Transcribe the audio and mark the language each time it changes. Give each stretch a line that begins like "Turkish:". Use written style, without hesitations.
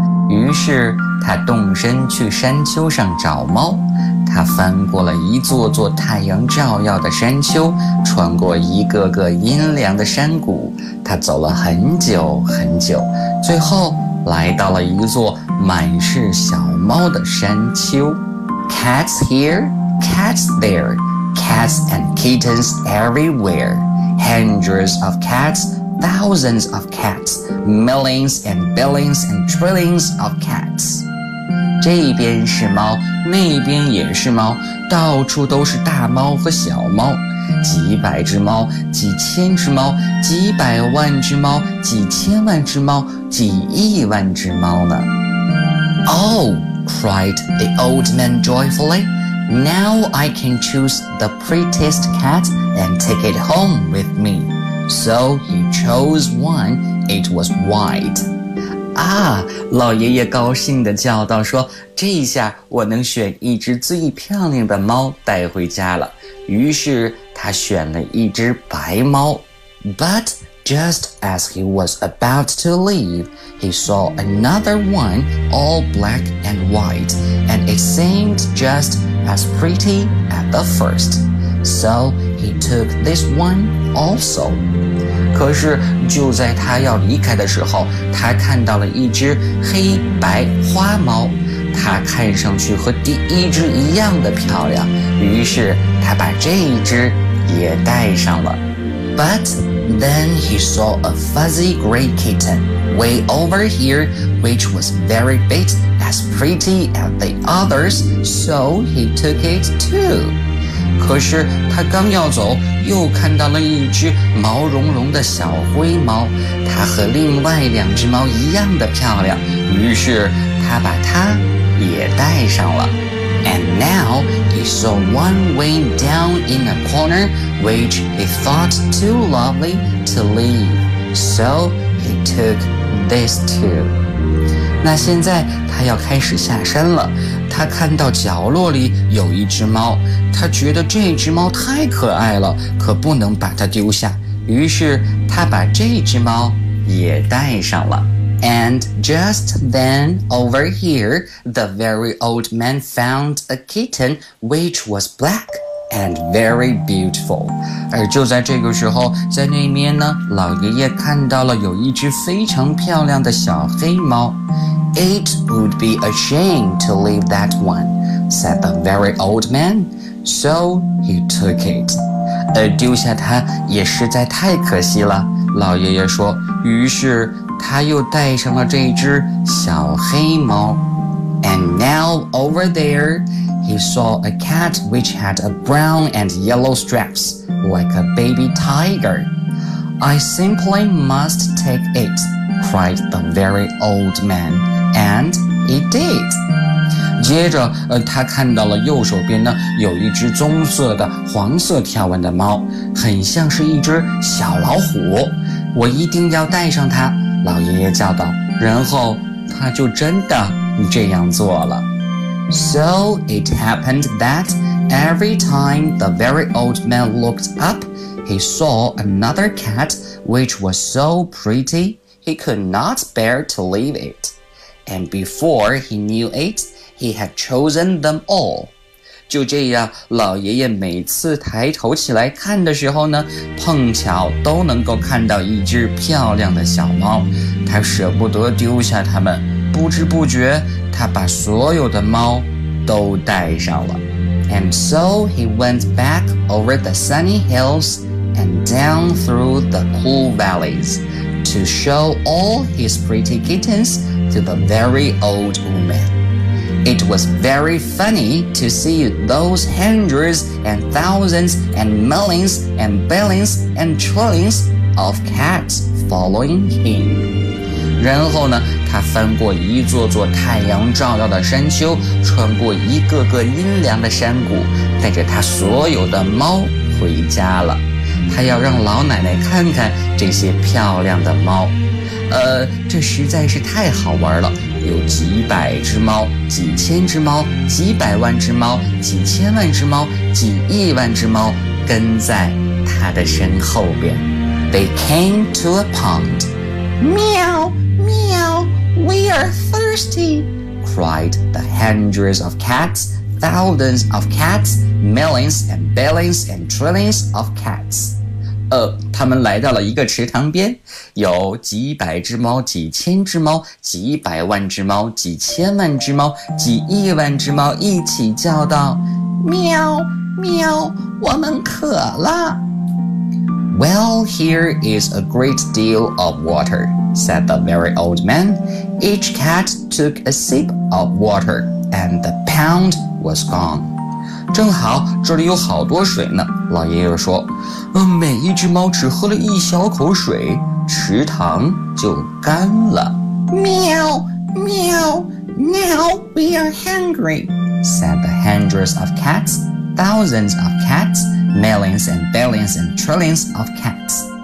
Chinese: 于是他动身去山丘上找猫。他翻过了一座座太阳照耀的山丘，穿过一个个阴凉的山谷。他走了很久很久，最后来到了一座满是小猫的山丘。
English: Cats here, cats there, cats and kittens everywhere. Hundreds of cats, thousands of cats, millions and billions and trillions of cats.
Chinese: 这边是猫，那边也是猫，到处都是大猫和小猫。几百只猫，几千只猫，几百万只猫，几千万只猫，几亿万只猫呢。
English: Oh, cried the old man joyfully. Now I can choose the prettiest cat and take it home with me. So he chose one. It was white.
Chinese: 啊，老爷爷高兴地叫道说，这一下我能选一只最漂亮的猫带回家了。于是他选了一只白猫。
English: But just as he was about to leave, he saw another one all black and white, and it seemed just as pretty as the first. So he took this one also.
Chinese: 可是就在他要离开的时候，他看到了一只黑白花猫。它看上去和第一只一样的漂亮，于是他把这一只也带上了。
English: But then he saw a fuzzy gray kitten way over here, which was very big, as pretty as the others, so he took it too.
Chinese: 可是他刚要走，又看到了一只毛茸茸的小灰猫，它和另外两只猫一样的漂亮，于是他把它也带上了。
English: And now he saw one way down in a corner which he thought too lovely to leave. So he took this too.
Chinese: 那现在他要开始下山了，他看到角落里有一只猫，他觉得这只猫太可爱了，可不能把它丢下，于是他把这只猫也带上了。
English: And just then, over here, the very old man found a kitten which was black and very beautiful.
Chinese: 而就在这个时候，在那边呢，老爷爷看到了有一只非常漂亮的小黑猫。
English: It would be a shame to leave that one, said the very old man. So he took it.
Chinese: 丢下它也实在太可惜了，老爷爷说，于是他又带上了这只小黑猫。
English: And now over there, he saw a cat which had a brown and yellow stripes, like a baby tiger. I simply must take it, cried the very old man, and he did.
Chinese: 接着他看到了右手边呢，有一只棕色的黄色条纹的猫，很像是一只小老虎，我一定要带上它，老爷爷叫道，然后他就真的这样做了。
English: So it happened that every time the very old man looked up, he saw another cat which was so pretty, he could not bear to leave it. And before he knew it, he had chosen them all.
Chinese: 就这样，老爷爷每次抬头起来看的时候呢，碰巧都能够看到一只漂亮的小猫，他舍不得丢下它们，不知不觉他把所有的猫都带上了。
English: And so he went back over the sunny hills and down through the cool valleys to show all his pretty kittens to the very old woman. It was very funny to see those hundreds and thousands and millions and billions and trillions of cats following him.
Chinese: 然后呢，他翻过一座座太阳照耀的山丘，穿过一个个阴凉的山谷，带着他所有的猫回家了。他要让老奶奶看看这些漂亮的猫。这实在是太好玩了，有几百只猫，几千只猫，几百万只猫，几千万只猫，几亿万只猫跟在他的身后边。
English: They came to a pond. Meow, meow, we are thirsty, cried the hundreds of cats, thousands of cats, millions and billions and trillions of cats.
Chinese: 他们来到了一个池塘边，有几百只猫，几千只猫，几百万只猫，几千万只猫，几亿万只猫一起叫道，喵喵，我们渴了。
English: Well, here is a great deal of water, said the very old man. Each cat took a sip of water, and the pound was gone.
Chinese: 正好这里有好多水呢，老爷爷说。每一只猫只喝了一小口水，池塘就干了。
English: 喵喵， now we are hungry, said the hundreds of cats, thousands of cats,Millions and billions and trillions of cats.